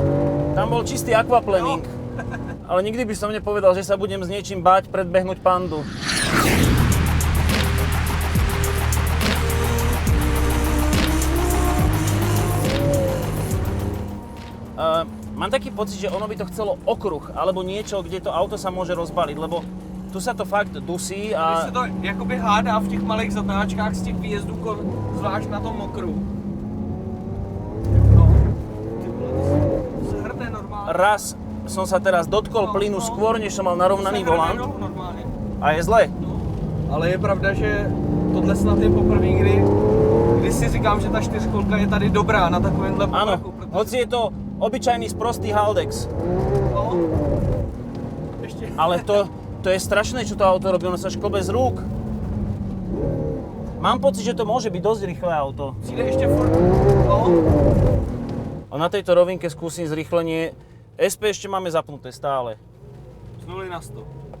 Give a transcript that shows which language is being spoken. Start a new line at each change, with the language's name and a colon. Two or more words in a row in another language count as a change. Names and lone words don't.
Slovak: Tam bol čistý aquaplaning. Ale nikdy by som nepovedal, že sa budem s niečím báť predbehnúť pandu. Mám taký pocit, že ono by to chcelo okruh, alebo niečo, kde to auto sa môže rozbaliť, lebo tu sa to fakt dusí
Czech: když a... se to jakoby hádá v těch malých zatáčkách z těch výjezdů, zvlášť na tom mokru. No, ty vole, to se hrne normálně.
Slovak: Raz som sa teraz dotkol plynu skôr, než som mal narovnaný volant.
Czech: Normálně.
Slovak: A je zle.
Czech: No, ale je pravda, že tohle snad je poprvé, kdy si říkám, že ta čtyřkolka je tady dobrá na takovémhle
Slovak: Áno,
Czech: povrchu. Protože...
Slovak: hoci je to obyčajný sprostý Haldex.
Czech: No, ještě...
Slovak: Ale to je strašné, čo to auto robí, ono sa šklbe z rúk. Mám pocit, že to môže byť dosť rýchle auto.
Czech: Přijde ještě furt... No,
Slovak: A na tejto rovinke skúsim zrýchlenie. SP ešte máme zapnuté stále. z 0 na 100.